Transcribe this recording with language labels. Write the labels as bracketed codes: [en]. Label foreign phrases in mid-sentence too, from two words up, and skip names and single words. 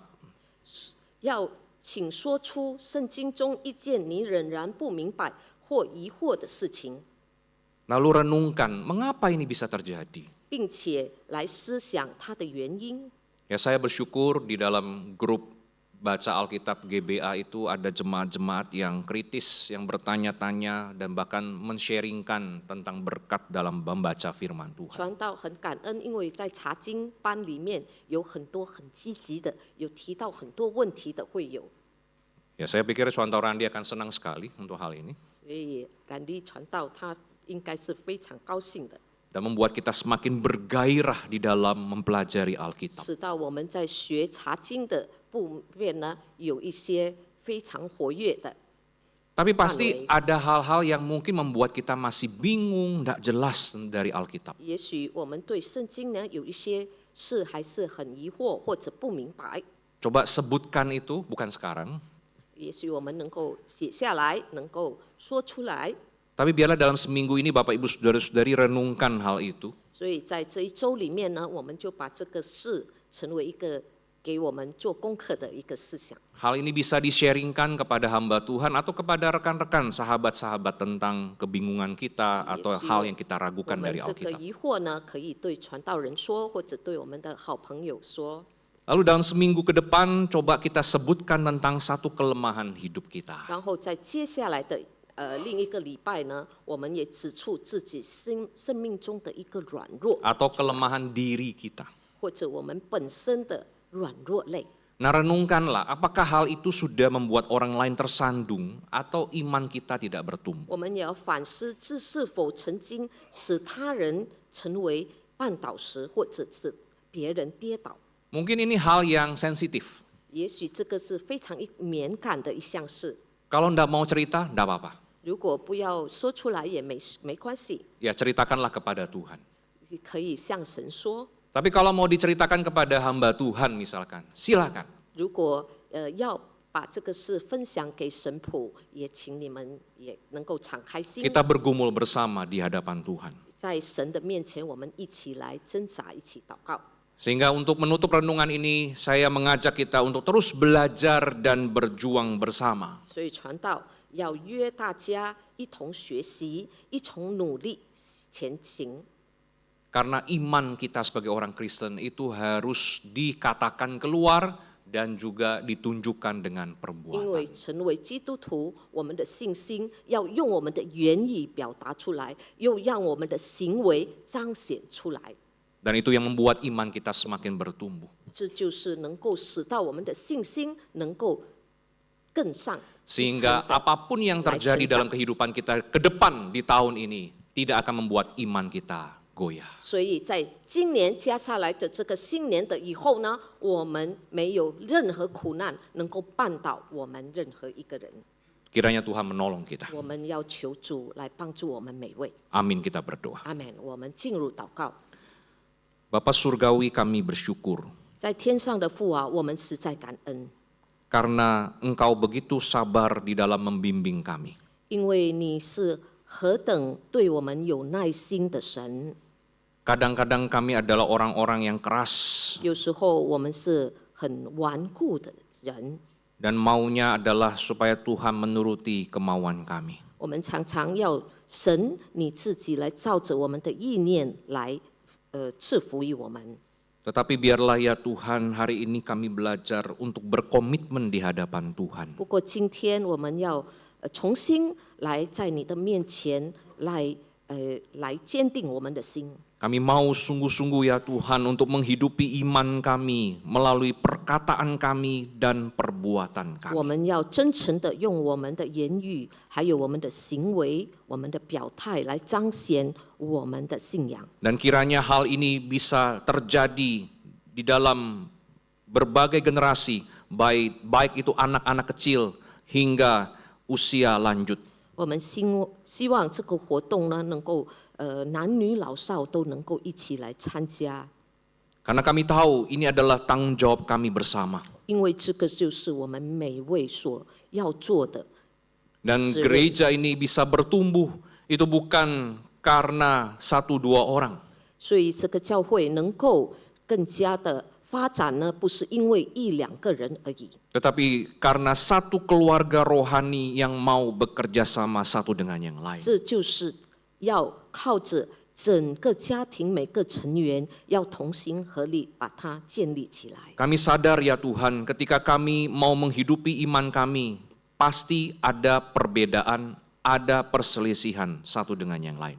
[zh] 要请说出圣经中一件你仍然不明白或疑惑的事情， [id] Lalu renungkan, mengapa ini bisa terjadi? [zh] 并且来思想它的原因。 [id] Ya, saya bersyukur di dalam grup baca Alkitab GBA itu ada jemaat-jemaat yang kritis, yang bertanya-tanya dan bahkan men-sharingkan tentang berkat dalam membaca firman Tuhan. [zh] 传道很感恩，因为在查经班里面有很多很积极的，有提到很多问题的会友。 [id] Ya, saya pikir Chuan Tao Randi akan senang sekali untuk hal ini [zh] 所以兰利传道他应该是非常高兴的， [id] dan membuat kita semakin bergairah di dalam mempelajari Alkitab. [zh] 使到我们在学查经的部分呢，有一些非常活跃的。 [id] Tapi pasti ada hal-hal yang mungkin membuat kita masih bingung, tidak jelas dari Alkitab. [zh] 也许我们对圣经呢有一些事还是很疑惑或者不明白， [id] Coba sebutkan itu, bukan sekarang. [zh] 也许我们能够写下来，能够说出来。 [id] Tapi biarlah dalam seminggu ini Bapak Ibu Saudara-saudari renungkan hal itu. [zh] 所以在这一周里面呢，我们就把这个事成为一个给我们做功课的一个思想。 [id] Hal ini bisa di-sharingkan kepada hamba Tuhan atau kepada rekan-rekan sahabat-sahabat tentang kebingungan kita atau hal yang kita [zh] 我 [id] ragukan [zh] 们 [id] dari [zh] 这个 [id] Alkitab. [zh] 疑惑呢，可以对传道人说，或者对我们的好朋友说。 [id] Lalu dalam seminggu ke depan coba kita sebutkan tentang satu kelemahan hidup kita. [zh] 然后在接下来的另一个礼拜呢，我们也指出自己生命中的一个软弱， [id] Atau kelemahan diri kita. [zh] 或者我们本身的软弱类。 [id] Nah, renungkanlah apakah hal itu sudah membuat orang lain tersandung atau iman kita tidak bertumbuh. [zh] 我们也要反思这是否曾经使他人成为绊倒石，或者是别人跌倒。 [id] Mungkin ini hal yang sensitif. [zh] 也许这个是非常敏感的一项事， [id] Kalau tidak mau cerita, tidak apa-apa. [zh] 如果不要说出来也没关系， [id] Ya ceritakanlah kepada Tuhan. [zh] 可以向神说。 [id] Tapi kalau mau diceritakan kepada hamba Tuhan misalkan, silakan. [zh] 如果要把这个事分享给神仆，也请你们也能够敞开心， [id] Kita bergumul bersama di hadapan Tuhan. [zh] 在神的面前，我们一起来挣扎，一起祷告。 [id] Sehingga untuk menutup renungan ini, saya mengajak kita untuk terus belajar dan berjuang bersama. [zh] 所以传道要约大家一同学习，一同努力前行。 [id] Karena iman kita sebagai orang Kristen itu harus dikatakan keluar dan juga ditunjukkan dengan [zh] 因为 [id] perbuatan. [zh] 成为基督徒，我们的信心要用我们的言语表达出来，又让我们的行为彰显出来。 [id] Dan itu yang membuat iman kita semakin bertumbuh. [zh] 这就是能够使到我们的信心能够更上一层 [id] Sehingga [zh] 的 [id] apapun yang terjadi dalam kehidupan kita ke depan di tahun ini tidak akan membuat iman kita goyah. [zh] 所以在今年加下来的这个新年的以后呢，我们没有任何苦难能够绊倒我们任何一个人。 [id] Kiranya Tuhan menolong kita. [zh] 我们要求主来帮助我们每位。 [id] Amin, kita berdoa. [zh] 阿门。我们进入祷告。 [id] Bapa Surgawi, kami bersyukur [zh] 在天上的父啊，我们实在感恩， [id] karena Engkau begitu sabar di dalam membimbing kami. [zh] 因为你是何等对我们有耐心的神。 [id] Kadang-kadang kami adalah orang-orang yang keras [zh] 有时候我们是很顽固的人， [id] dan maunya adalah supaya Tuhan menuruti kemauan kami. [zh] 我们常常要神你自己来照着我们的意念来赐福于我们。 [id] Tetapi biarlah ya Tuhan, hari ini kami belajar untuk berkomitmen di hadapan Tuhan. [zh] 不过今天我们要重新来在你的面前来坚定我们的心。 [id] Kami mau sungguh-sungguh ya Tuhan untuk menghidupi iman kami melalui perkataan kami dan perbuatan [zh] 我 [id] kami. [zh] 们要真诚的用我们的言语，还有我们的行为、我们的表态来彰显我们的信仰。 [id] Dan kiranya hal ini bisa terjadi di dalam berbagai generasi, baik itu anak-anak kecil hingga usia lanjut. [zh] 我们希望这个活动呢，能够男女老少都能够一起来参加， [id] Karena kami tahu ini adalah tanggung jawab kami bersama. [zh] 因为这个就是我们每位所要做的。 [id] Dan gereja ini bisa bertumbuh itu bukan karena 1-2 orang. [zh] 所以这个教会能够更加的发展呢，不是因为1-2个人而已， [id] Tetapi karena satu keluarga rohani yang mau bekerja sama satu dengan yang lain. [zh] 这就是要靠着整个家庭每个成员要同心合力把它建立起来。 [id] Kami sadar ya Tuhan, ketika kami mau menghidupi iman kami, pasti ada perbedaan, ada perselisihan satu dengan yang lain.